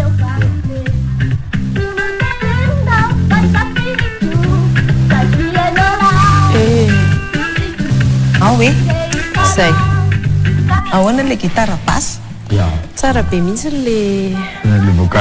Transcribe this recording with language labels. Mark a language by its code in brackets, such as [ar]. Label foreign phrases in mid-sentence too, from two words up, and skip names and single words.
[fr] Ah oui? [mg] Zay. [fr] Ahoana le guitare passe? Ja. [mg] Tsara be mihitsy le vocal